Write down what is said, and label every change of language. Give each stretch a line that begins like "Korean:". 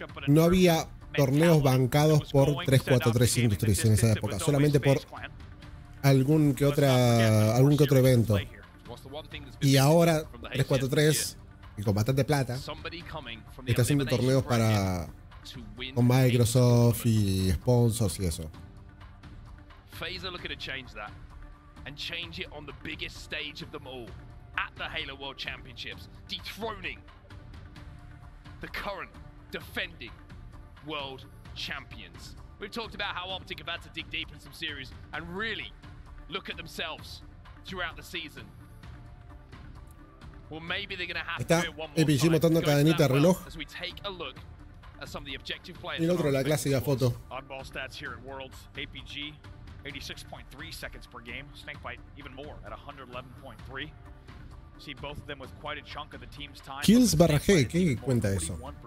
Spanish: No había torneos bancados por 343 Industries en esa época, solamente por algún que otro evento. Y ahora 343, y con bastante plata, está haciendo torneos con Microsoft y sponsors y eso.
English: FaZe are looking to change that and change it on the biggest stage of them all, at the Halo World Championships, dethroning the current defending world champions. We've talked about how Optic have had to dig deep in some series and really look at themselves throughout the season. Well, maybe they're going to have to do it one more time.
Spanish: Montando cadenita reloj.
English: As we take a look at some of the objective players.
Spanish: Y el otro, la clásica foto.
English: Oddball stats here at Worlds. APG 86.3 seconds per game. Snakebite even more at 111.3. See both of them with quite a chunk of the team's time.
Spanish: Kills barra G, ¿qué cuenta eso?